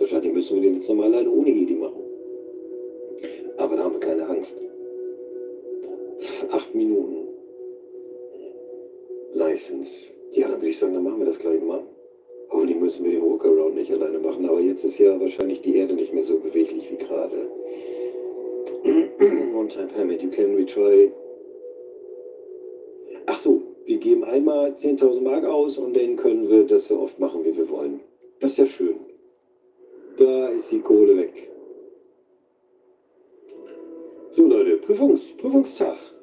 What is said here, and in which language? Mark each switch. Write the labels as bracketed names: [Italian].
[German] Wahrscheinlich müssen wir den jetzt nochmal alleine ohne Jedi machen. Aber da haben wir keine Angst. 8 Minuten. License. Ja, dann würde ich sagen, dann machen wir das gleich mal. Hoffentlich müssen wir den Workaround nicht alleine machen, aber jetzt ist ja wahrscheinlich die Erde nicht mehr so beweglich wie gerade. [English] One-time payment, you can retry. [German] Ach so, wir geben einmal 10.000 Mark aus und dann können wir das so oft machen, wie wir wollen. Das ist ja schön. Da ist die Kohle weg. So Leute, Prüfungstag.